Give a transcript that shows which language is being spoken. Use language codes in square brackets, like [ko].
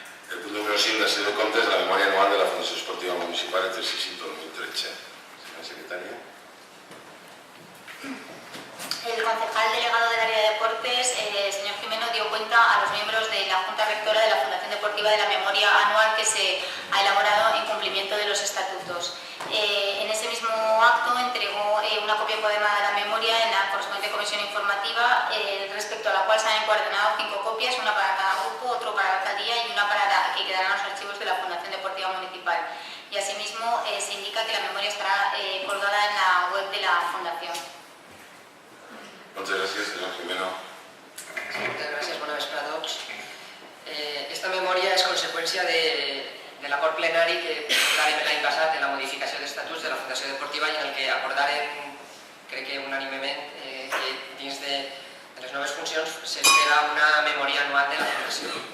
[ca] El punt número 5, la sessió de comptes de la memòria anual de la Fundació Esportiva Municipal exercici 2013. [es] Señora secretaria. El concejal delegado del área de deportes, señor Jimeno, dio cuenta a los miembros de la Junta Rectora de la Fundación Deportiva de la memoria anual que se ha elaborado en cumplimiento de los estatutos. En ese mismo acto entregó una copia poema de la memoria en la correspondiente comisión informativa, respecto a la cual se han encuadernado 5 copias, una para cada grupo, otro para la alcaldía y una para la que quedarán los archivos de la Fundación Deportiva Municipal. Y asimismo se indica que la memoria estará colgada en la web de la Fundación. Muchas gracias, señor Jimeno. [ca] Sí, moltes gràcies, bona vespre a tots. Esta memòria és conseqüència de l'acord plenari que portàvem l'any passat en la modificació d'estatuts de la Fundació Deportiva i en el que acordàrem, crec que unànimement, que dins de les noves funcions s'espera una memòria anual de la Fundació.